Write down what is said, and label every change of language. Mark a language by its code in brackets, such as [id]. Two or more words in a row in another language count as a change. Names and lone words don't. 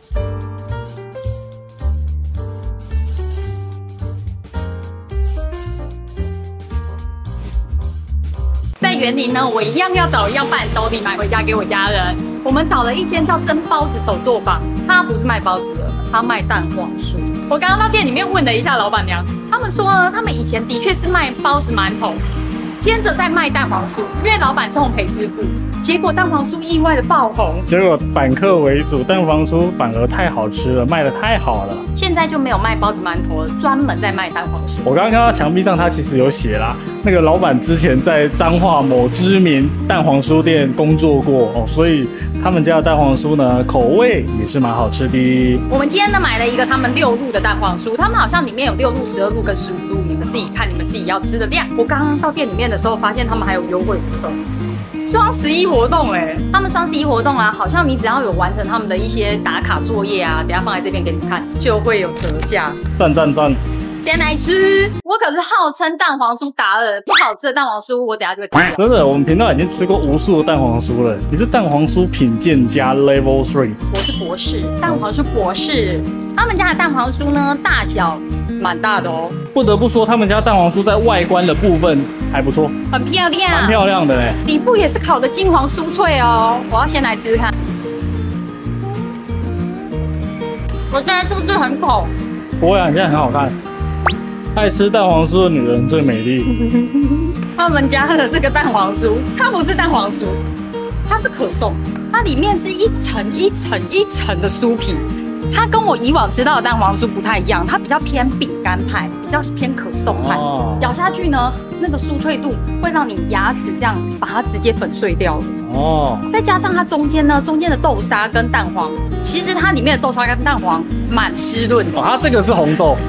[zh] 在員林呢，我一樣要找一样伴手禮買回家給我家人。我們找了一間叫蒸包子手作坊，它不是賣包子的，它賣蛋黃酥。我剛剛到店裡面問了一下老闆娘，他們說呢，他們以前的確是賣包子饅頭。接着再賣蛋黃酥，因為老闆是烘焙師傅，結果蛋黃酥意外的爆紅，結果反客為主，蛋黃酥反而太好吃了，賣得太好了。現在就沒有賣包子饅頭了，專門在賣蛋黃酥。我剛剛看到牆壁上，它其實有寫啦，那個老闆之前在彰化某知名蛋黃酥店工作過哦，所以他們家的蛋黃酥呢，口味也是蠻好吃的。我們今天呢買了一個他們6入的蛋黄酥，他們好像裡面有6入、12入跟15入，你們自己看你们自己要吃的量。我剛剛到店裡面的時候，發現他們還有優惠活動，雙11活動哎，他們雙11活動啊，好像你只要有完成他們的一些打卡作業啊，等一下放在這邊給你看，就會有折價。讚讚讚！先來吃，我可是號稱蛋黃酥達人，不好吃的蛋黃酥我等一下就會。真的，我們頻道已經吃過無數的蛋黃酥了。你是蛋黃酥品鑑家 Level 3，我是博士，蛋黃酥博士。他們家的蛋黃酥呢，大小蠻大的哦。不得不說，他們家蛋黃酥在外觀的部分還不錯，很漂亮，蠻漂亮的嘞。底部也是烤的金黃酥脆哦。我要先來吃吃看。我現在肚子很飽。不會啊，你現在很好看。愛吃蛋黃酥的女人最美麗。他們家的這個蛋黃酥，它不是蛋黃酥，它是可頌，它裡面是一層一層一層的酥皮。它跟我以往吃到的蛋黃酥不太一樣，它比較偏餅乾派，比較偏可頌派。咬下去呢，那個酥脆度會讓你牙齒這樣把它直接粉碎掉了。再加上它中間呢，中間的豆沙跟蛋黃，其實它裡面的豆沙跟蛋黃蠻濕潤的。它這個是紅豆。